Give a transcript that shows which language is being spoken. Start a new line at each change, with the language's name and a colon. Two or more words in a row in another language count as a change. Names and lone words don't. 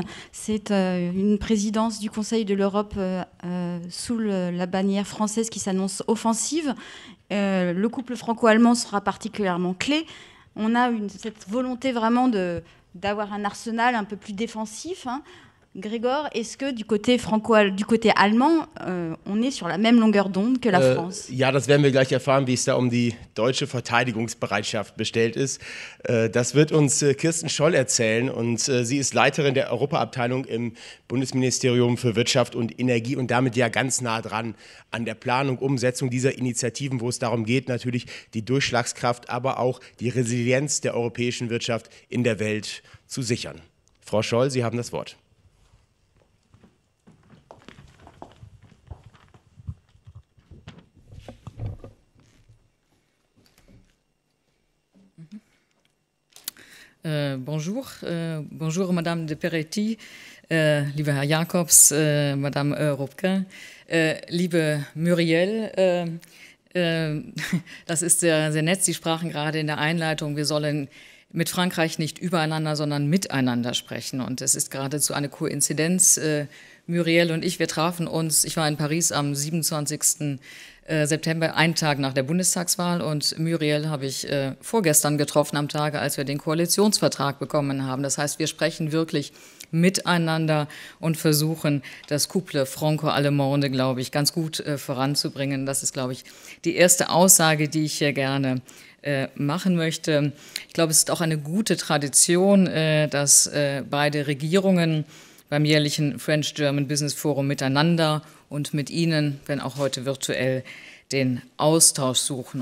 French: C'est une présidence du Conseil de l'Europe sous la bannière française qui s'annonce offensive. Le couple franco-allemand sera particulièrement clé. On a cette volonté vraiment d'avoir un arsenal un peu plus défensif. Gregor, est-ce que du côté allemand, on est sur la même longueur d'onde que la France?
German: Ja, das werden wir gleich erfahren, wie es da um die deutsche Verteidigungsbereitschaft bestellt ist. Das wird uns Kirsten Scholl erzählen und sie ist Leiterin der Europaabteilung im Bundesministerium für Wirtschaft und Energie und damit ja ganz nah dran an der Planung, Umsetzung dieser Initiativen, wo es darum geht, natürlich die Durchschlagskraft, aber auch die Resilienz der europäischen Wirtschaft in der Welt zu sichern. Frau Scholl, Sie haben das Wort. Bonjour, bonjour Madame de Peretti, lieber Herr Jacobs, Madame Rupke, liebe Muriel, das ist sehr, sehr nett. Sie sprachen gerade in der Einleitung, wir sollen mit Frankreich nicht übereinander, sondern miteinander sprechen. Und es ist geradezu eine Koinzidenz. Muriel und ich, wir trafen uns, ich war in Paris am 27. September, einen Tag nach der Bundestagswahl, und Muriel habe ich vorgestern getroffen am Tage, als wir den Koalitionsvertrag bekommen haben. Das heißt, wir sprechen wirklich miteinander und versuchen, das
French: Couple franco-allemande,
German: glaube ich, ganz gut voranzubringen. Das ist, glaube ich, die erste Aussage, die ich hier gerne machen möchte. Ich glaube, es ist auch eine gute Tradition, dass beide Regierungen beim jährlichen French-German Business Forum miteinander und mit Ihnen, wenn auch heute virtuell, den Austausch suchen.